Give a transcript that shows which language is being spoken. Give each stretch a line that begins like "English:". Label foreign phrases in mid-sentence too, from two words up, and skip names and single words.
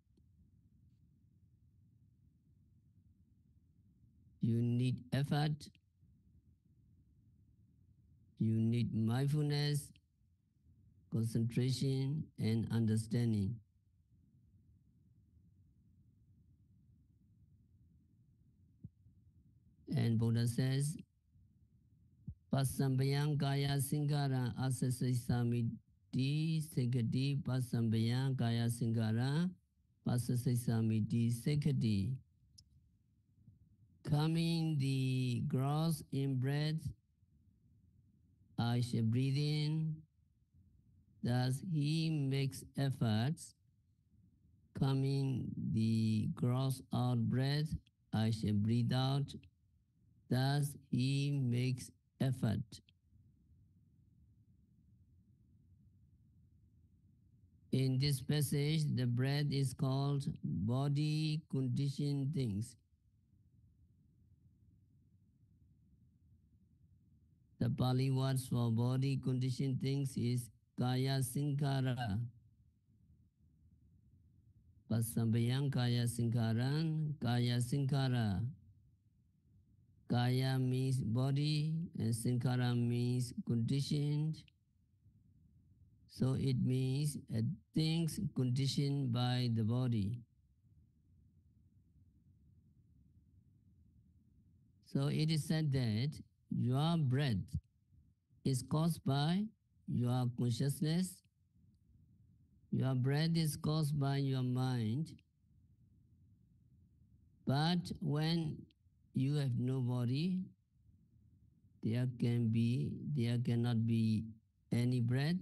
English: You need effort, you need mindfulness, concentration, and understanding. And Buddha says,
Pali: Pasambayang kaya singara asasasamiti sekati pasambayang kaya singara pasasasamiti sekati.
English: Coming the gross in breath, I shall breathe in. Thus he makes efforts. Coming the gross out breath, I shall breathe out. Thus he makes effort. In this passage, the breath is called body conditioned things. Pali words for body conditioned things is
Pali: kaya sinkhara. Pasambayang kaya sinkharan, kaya sinkhara.
English: Kaya means body and sinkhara means conditioned. So it means things conditioned by the body. So it is said that your breath is caused by your consciousness, your breath is caused by your mind, but when you have no body, there cannot be any breath.